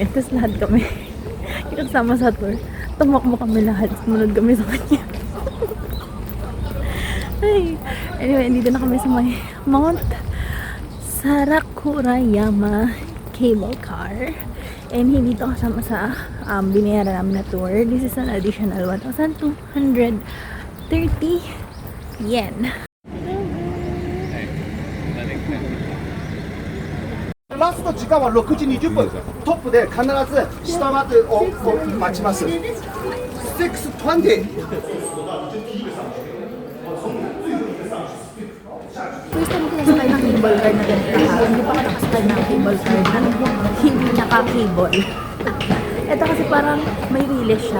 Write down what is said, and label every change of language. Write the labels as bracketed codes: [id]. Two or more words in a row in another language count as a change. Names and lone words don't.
[tl] Tapos lahat kami kasama sa tour. Tumakbo kami lahat. Sumunod kami sa kanya. Ay. Anyway, dito na kami sa may Mount Sarakurayama [en] cable car, [tl] and hindi ito kasama sa binayaran namin na tour. [en] This is an additional 1,230 yen. [ja] ラスト時間は6時20分トップで必ず下までを待ちます620 [tl] First time ko nasakay ng [en] cable car [tl] na ganito ha. Hindi pa ako nakasakay ng [en] cable car [tl] na hindi naka-cable. Ito kasi parang may relay siya.